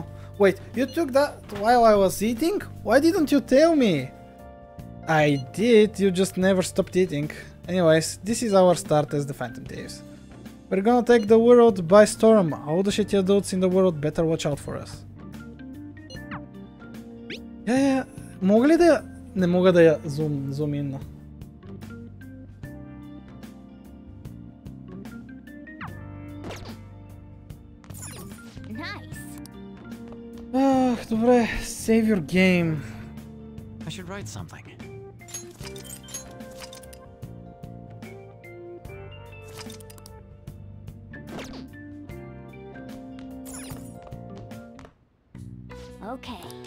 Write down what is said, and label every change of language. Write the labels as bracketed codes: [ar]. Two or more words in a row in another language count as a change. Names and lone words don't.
[en] Wait, you took that while I was eating? Why didn't you tell me? I did, you just never stopped eating. Anyways, this is our start as the Phantom Thieves. We're gonna take the world by storm. All the shitty adults in the world better watch out for us. [bg] Я мога ли да я... Не мога да я [en] zoom in. [bg] Добре, [en] save your game. I should write something. Okay.